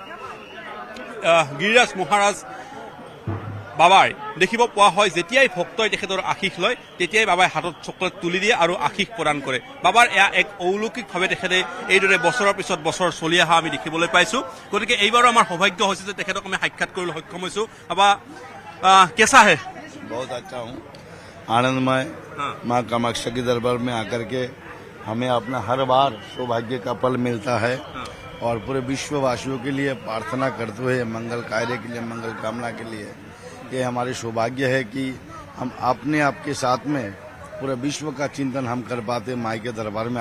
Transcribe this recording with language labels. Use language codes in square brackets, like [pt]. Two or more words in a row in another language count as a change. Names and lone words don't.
[as] গিৰিৰাজ মহাৰাজ বাবাই দেখিব পোৱা হয় যেতিয়াই ভক্তই তেখেতৰ আশীষ লয় তেতিয়াই বাবাই হাতত চকলেট তুলি দিয়ে আৰু আশীষ প্ৰদান কৰে বাবাৰ এয়া এক অলৌকিকভাৱে তেখেতে এইদৰে বছৰৰ পিছত বছৰ চলি অহা আমি দেখিবলৈ পাইছোঁ গতিকে এইবাৰো আমাৰ সৌভাগ্য হৈছে যে তেখেতক আমি সাক্ষাৎ কৰিবলৈ সক্ষম হৈছোঁ বাবা কেঁচা হে [hi] बहुत अच्छा हूँ आनंदमय माँ कामाख्या के दरबार में आकर के हमें अपना हर बार सौभाग्य का पल मिलता है और पूरे विश्ववासियों के लिए प्रार्थना करते हुए मंगल कार्य के लिए मंगल कामना के लिए ये हमारी सौभाग्य है कि हम अपने आप के साथ में पूरे विश्व का चिंतन हम कर पाते माई के दरबार में